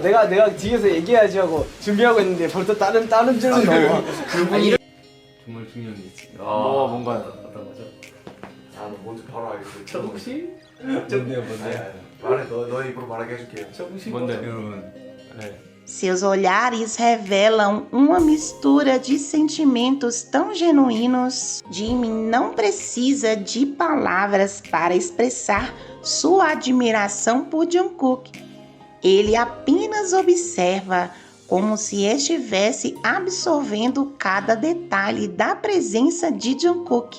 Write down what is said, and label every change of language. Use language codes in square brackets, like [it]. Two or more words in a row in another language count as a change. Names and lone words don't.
[ko] 내가 뒤에서 얘기해야지 하고 준비하고 있는데 벌써 다른 줄로 넘어. 정말 중요한 게 있습니다. 뭔가요? 어떤 거죠? 아, 뭔지 바로 알겠어요. 저 혹시? 뭔데요? 말해, 너 입으로 말하게 해줄게요. 뭔데? 여러분. 네. [pt] Seus olhares revelam uma mistura de sentimentos tão genuínos. Jimin não precisa de palavras para expressar sua admiração por Jungkook. Ele apenas observa como se estivesse absorvendo cada detalhe da presença de Jungkook.